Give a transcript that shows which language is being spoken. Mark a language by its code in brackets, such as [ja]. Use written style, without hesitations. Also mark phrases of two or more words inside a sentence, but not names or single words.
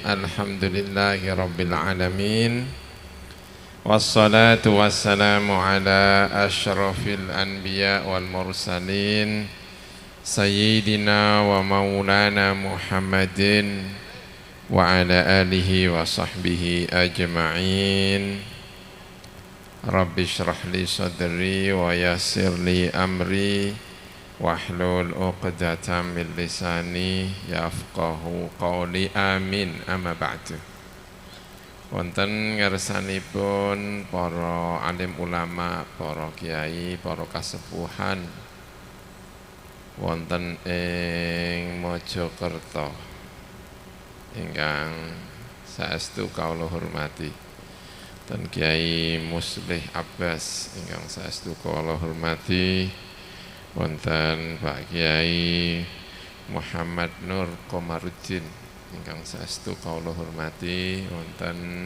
[ar] الحمد لله رب العالمين. والصلاة والسلام على أشرف الأنبياء والمرسلين سيدنا ومولانا محمد وعلى آله وصحبه أجمعين. رب اشرح لي صدري ويسر لي أمري واحلل عقدة من لساني يفقهوا قولي. آمين. أما بعد. [jv] Wonten ngersanipun para alim ulama, para kiai, para kasepuhan wonten ing Mojokerto ingkang saestu kawula hormati, dan Kiai Muslih Abbas ingkang saestu kawula hormati, wonten Pak Kiai Muhammad Nur Komarudin ingkang saestu kawula hormati, wonten